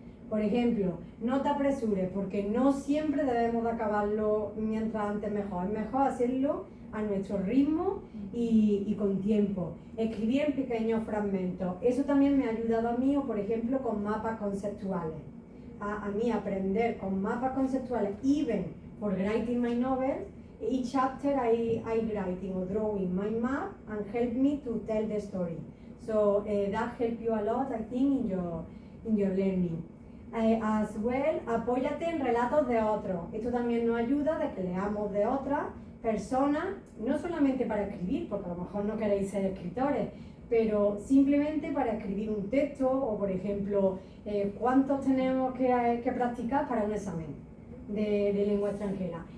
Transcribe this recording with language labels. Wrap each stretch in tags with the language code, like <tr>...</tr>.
<es>Por ejemplo, no te apresures, porque no siempre debemos de acabarlo mientras antes mejor. Es mejor hacerlo a nuestro ritmo y con tiempo. Escribir en pequeños fragmentos. Eso también me ha ayudado a mí, o por ejemplo, con mapas conceptuales. A mí aprender con mapas conceptuales,</es> <en>even for writing my novel, each chapter I writing or drawing my map and help me to tell the story. So that helps you a lot, I think, in your learning. As well,</en> <es>apóyate en relatos de otros. Esto también nos ayuda de que leamos de otras personas, no solamente para escribir, porque a lo mejor no queréis ser escritores, pero simplemente para escribir un texto o, por ejemplo, cuántos tenemos que practicar para un examen de lengua extranjera.</es>